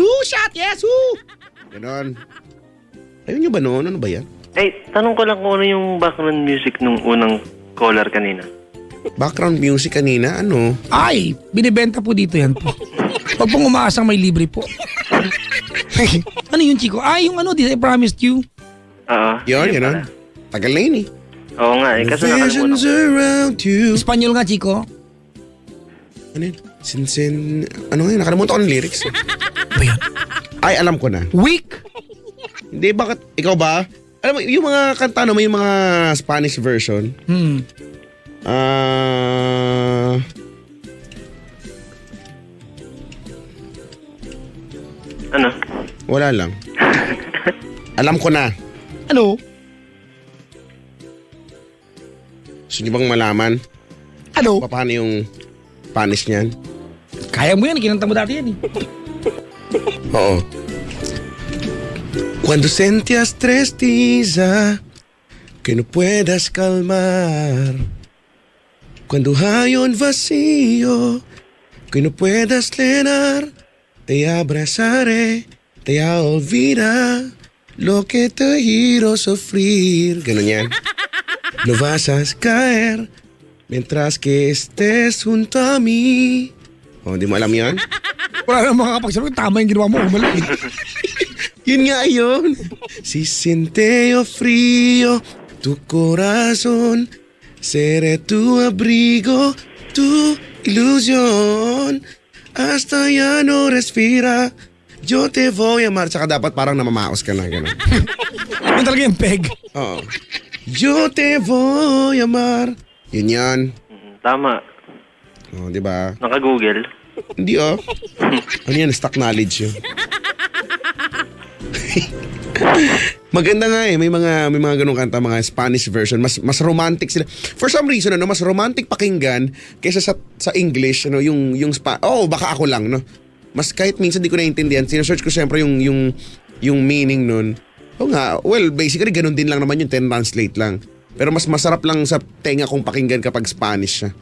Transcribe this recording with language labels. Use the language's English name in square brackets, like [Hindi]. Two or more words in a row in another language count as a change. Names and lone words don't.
[English] Shot! Yes! [Filipino] Ganon. Ayun nyo ba noon? Ano ba yan? Tanong ko lang kung ano yung background music nung unang caller kanina. Background music kanina? Ano? Ay, binibenta po dito yan po. Huwag pong umaasang may libre po. Ano yun, Chico? Ay, yung ano, [English] this I promised you. [Filipino] Oo. Yun, yun yun. pala. Tagal na yun eh. Oo nga kasi nakalimutan [English] Visions [Filipino] ko. [English] around you. [Filipino] Espanyol nga, Chico. Ano yun? Ano yun? Nakalimutan ko ng lyrics. Ba yan? Ay, alam ko na. Weak? Hindi, bakit? Ikaw ba? Alam mo, yung mga kanta no, may mga [English] Spanish version. [Filipino] Ano? Wala lang. Alam ko na. Ano? Gusto niyo bang malaman? Ano? Paano yung Spanish niyan? Kaya mo yan, kinanta mo dati yan eh. Oo. [Spanish] Cuando sentías tristeza que no puedas calmar. Cuando hay un vacío que no puedas llenar, te abrazaré, te olvida Lo que te hizo sufrir. [Filipino] Ganun yan. [Spanish] No vas a caer mientras que estés junto a mí. [Filipino] Oh, di mo alam yan? Wala na makakapagsabi. Tama yung ginawa mo. Mali. Yun nga yun. [Spanish] Si siente yo frío, tu corazón, seré tu abrigo, tu ilusión. Hasta ya no respira, yo te voy a amar. [Filipino] Tsaka dapat parang namamaos ka na. Ganun. Yun talaga yung peg. Oo. [Spanish] Yo te voy a amar. [Filipino] Yun yan. Tama. Oh, di ba? Naka-Google. Hindi oh. Ano yan? [English] Stock knowledge [Filipino] yun. Maganda nga eh. May mga ganung kanta, mga [English] Spanish version. [Filipino] Mas romantic sila. [English] For some reason, [Filipino] mas romantic pakinggan kaysa sa English, yung baka ako lang, no. Mas kahit minsan di ko naiintindihan, sinesearch ko siyempre yung meaning nun. O nga, [English] well, basically [Filipino] ganun din lang naman yung translate lang. Pero mas masarap lang sa tenga kung pakinggan kapag Spanish siya.